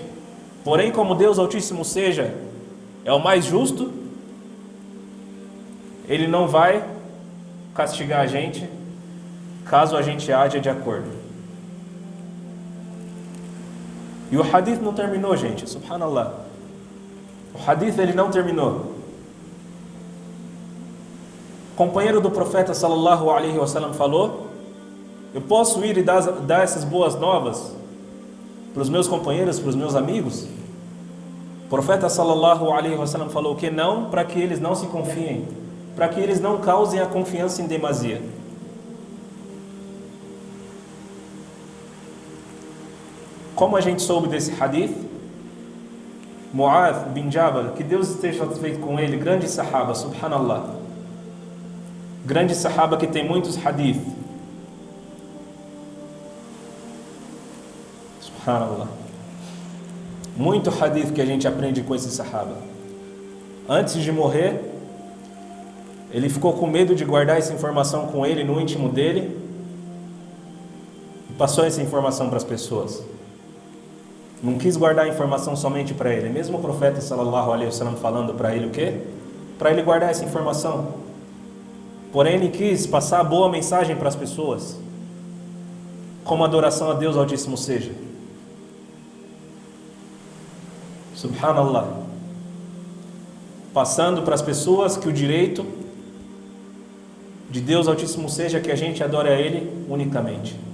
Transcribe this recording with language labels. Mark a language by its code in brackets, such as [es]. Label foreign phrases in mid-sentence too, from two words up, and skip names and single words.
[pt] Porém, como Deus Altíssimo seja, é o mais justo, Ele não vai castigar a gente, caso a gente haja de acordo. E o hadith não terminou, gente, subhanallah. O hadith, ele não terminou. O companheiro do profeta, [ar] صلى الله عليه وسلم, [pt] falou: eu posso ir e dar essas boas novas para os meus companheiros, para os meus amigos? O profeta [ar] صلى الله عليه وسلم [pt] falou que não, para que eles não se confiem, para que eles não causem a confiança em demasia. Como a gente soube desse hadith? Mu'adh bin Jabal, que Deus esteja satisfeito com ele, grande sahaba, subhanallah. Grande sahaba que tem muitos hadith. Subhanallah. Muito hadith que a gente aprende com esse sahaba. Antes de morrer, ele ficou com medo de guardar essa informação com ele, no íntimo dele, e passou essa informação para as pessoas. Não quis guardar a informação somente para ele. Mesmo o profeta [ar] صلى الله عليه وسلم [pt] falando para ele o quê? Para ele guardar essa informação. Porém, ele quis passar a boa mensagem para as pessoas, como a adoração a Deus Altíssimo seja. Subhanallah. Passando para as pessoas que o direito de Deus Altíssimo seja que a gente adore a Ele unicamente.